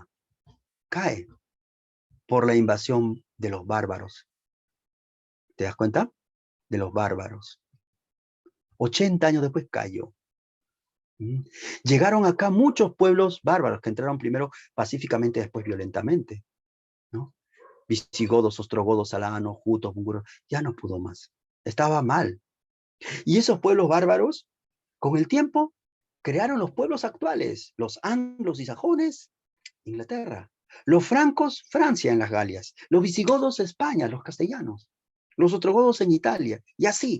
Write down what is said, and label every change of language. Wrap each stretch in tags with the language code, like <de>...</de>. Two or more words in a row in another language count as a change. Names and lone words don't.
<es>Cae por la invasión de los bárbaros. ¿Te das cuenta? De los bárbaros. 80 años después cayó. Llegaron acá muchos pueblos bárbaros que entraron primero pacíficamente, después violentamente, ¿no? Visigodos, ostrogodos, alanos, jutos, bunguros, ya no pudo más. Estaba mal. Y esos pueblos bárbaros, con el tiempo, crearon los pueblos actuales, los anglos y sajones, Inglaterra, los francos, Francia en las Galias, los visigodos, España, los castellanos, los ostrogodos en Italia, y así.</es>